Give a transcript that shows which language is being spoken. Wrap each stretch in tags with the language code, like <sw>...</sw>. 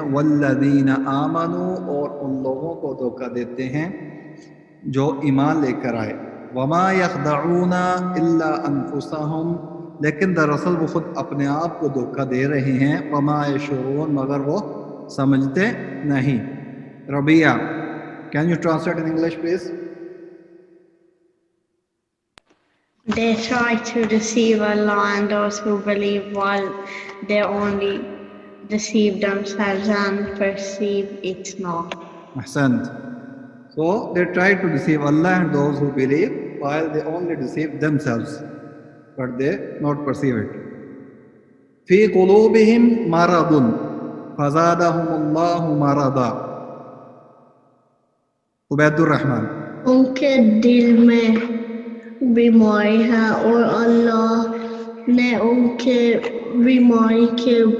<ar>والذین آمنوا</ar> <ur>اور ان لوگوں کو دھوکہ دیتے ہیں جو ایمان لے کر آئے.</ur> <ar>وما یخدعون الا انفسهم</ar> <ur>لیکن دراصل وہ خود اپنے آپ کو دھوکہ دے رہے ہیں.</ur> <ar>وما یشعرون</ar> <ur>مگر وہ سمجھتے نہیں. ربیہ.</ur> <en>Can you translate in English please? They try to deceive Allah and those who believe while they only deceive themselves and perceive it not.</en> <ar>Ahsant.</ar> <en>So they try to deceive Allah and those who believe while they only deceive themselves, but they not perceive it.</en> <ar>في قلوبهم مرض فزادهم الله مرضا.</ar> <ur>عبید الرحمن. ان کے دل میں بیماری ہے اور اللہ نے ان کے بیماری کے</ur>